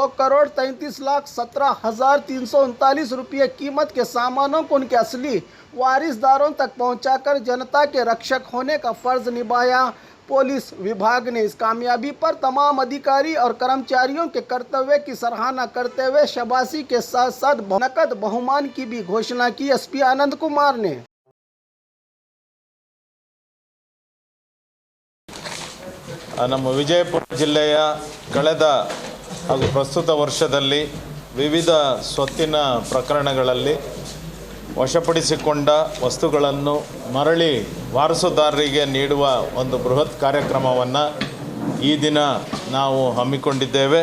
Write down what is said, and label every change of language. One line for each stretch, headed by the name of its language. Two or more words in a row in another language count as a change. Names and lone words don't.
Hindi: 2,33,17,339 रुपये कीमत के सामानों को उनके असली वारिसदारों तक पहुंचाकर जनता के रक्षक होने का फर्ज निभाया। पुलिस विभाग ने इस कामयाबी पर तमाम अधिकारी और कर्मचारियों के कर्तव्य की सराहना करते हुए शाबाशी के साथ साथ नकद बहुमान की भी घोषणा की। एसपी आनंद कुमार ने
Kannada: ನಮ್ಮ ವಿಜಯಪುರ ಜಿಲ್ಲೆಯ ಕಳೆದ ಹಾಗೂ ಪ್ರಸ್ತುತ ವರ್ಷದಲ್ಲಿ ವಿವಿಧ ಸ್ವತ್ತಿನ ಪ್ರಕರಣಗಳಲ್ಲಿ ವಶಪಡಿಸಿಕೊಂಡ ವಸ್ತುಗಳನ್ನು ಮರಳಿ ವಾರಸುದಾರರಿಗೆ ನೀಡುವ ಒಂದು ಬೃಹತ್ ಕಾರ್ಯಕ್ರಮವನ್ನು ಈ ದಿನ ನಾವು ಹಮ್ಮಿಕೊಂಡಿದ್ದೇವೆ.